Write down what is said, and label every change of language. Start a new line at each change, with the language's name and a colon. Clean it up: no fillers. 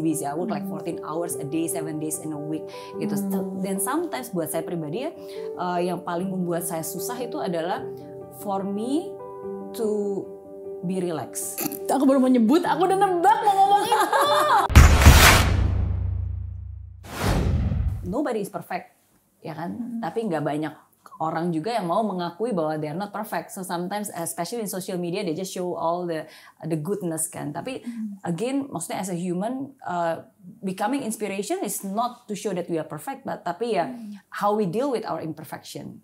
English: I work like 14 hours a day, 7 days in a week gitu.
Indonesian: Dan sometimes buat saya pribadi ya, yang paling membuat saya susah itu adalah
English: for me to be relaxed.
Indonesian: Aku baru mau nyebut, aku udah nebak mau ngomong itu.
English: Nobody is perfect,
Indonesian: ya kan? Tapi nggak banyak orang juga yang mau mengakui bahwa
English: they are not perfect. So sometimes, especially in social media, they just show all the goodness kan. Tapi again, maksudnya as a human, becoming inspiration is not to show that we are perfect,
Indonesian: tapi ya
English: how we deal with our imperfection.